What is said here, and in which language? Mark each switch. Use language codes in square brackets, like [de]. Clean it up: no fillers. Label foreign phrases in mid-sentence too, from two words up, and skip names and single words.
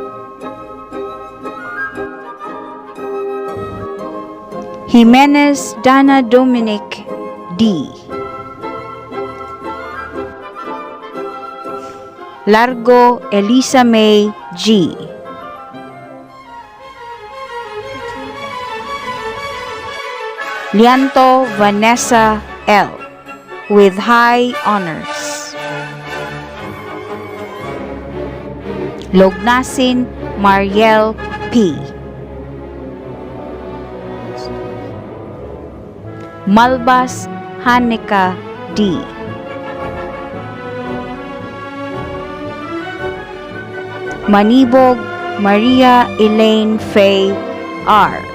[en] Jimenez Dana Dominic D. Largo Elisa May G. Lianto Vanessa L. with high honors. Lognasin Mariel P. Malbas Hanika D. Manibog Maria Elaine Faye R.